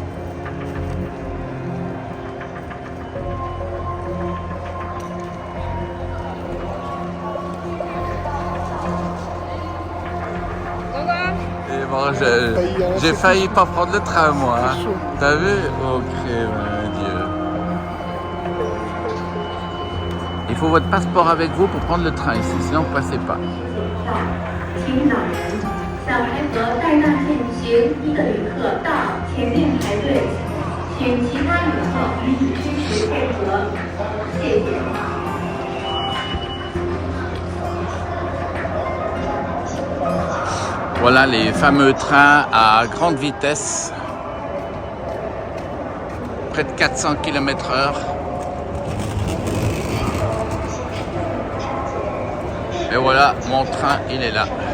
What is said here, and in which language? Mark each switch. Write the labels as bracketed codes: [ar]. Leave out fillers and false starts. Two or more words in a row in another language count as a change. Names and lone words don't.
[fr] Et bon, j'ai failli pas prendre le train moi. Hein. T'as vu? Ok, mon Dieu. Il faut votre passeport avec vous pour prendre le train ici, sinon vous ne passez pas. [zh] 请老人、小孩和带大件行1个旅客到前面排队，请其他旅客予以支持配合，谢谢。 [fr] Voilà les fameux trains à grande vitesse, près de 400 km/h. Et voilà, mon train, il est là.